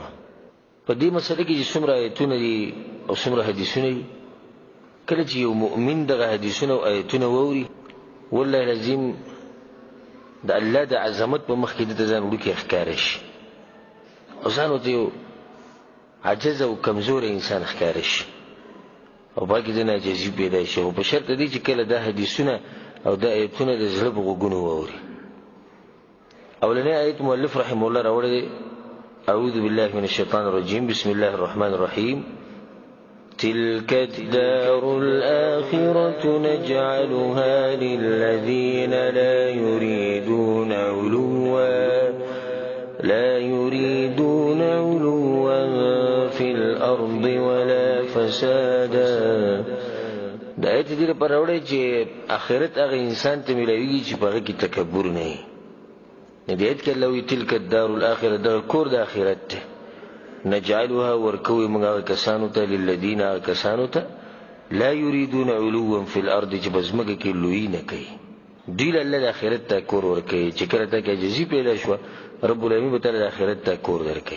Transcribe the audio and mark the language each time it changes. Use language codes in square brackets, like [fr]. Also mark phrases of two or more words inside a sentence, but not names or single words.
[ps] په دې مسله کې چې څومره آیتونه دي او څومره حدیثونه دي، کله چې یو مؤمن دغه حدیثونه او آیتونه واوري، والله لازم د الله د عظمت په مخ کې د ځان وړوکی ښکاره شي، او ځان ورته یو عجز او کمزور انسان ښکاره شي، او باقي د عاجزي پیدا شي. او په شرط دی چې کله دا حدیثونه او دا آیتونه د زړه په غوږونو واوري. اولنی آیت مؤلف [ar] رحمه الله [ps] راوړی دی: [ar] اعوذ بالله من الشیطان الرجیم، بسم الله الرحمن الرحیم. تلك الدار الآخرة نجعلها للذين لا يريدون علوا في الأرض ولا فسادا. [ps] دا آیت دې لپاره راوړی چې آخرت هغه انسان ته ملویږي چې په هغه کې تکبر نه وي. دې آیت کې الله وایي [ar] تلک الدار الآخرة، [ps] دغه کور د آخرت دی. نجعلها ورکوي موږ هغه کسانو ته، للذین هغه کسانو ته، [ar] لا یریدون علوا فی الارض، [ps] چې په ځمکه کې لویي نه کوي. دوی له الله د آخرت ته کور ورکوي. چې کله ته کې عجزي پیدا شوه، [ar] رب العالمین [ps] به تعالی د آخرت ته کور درکوي.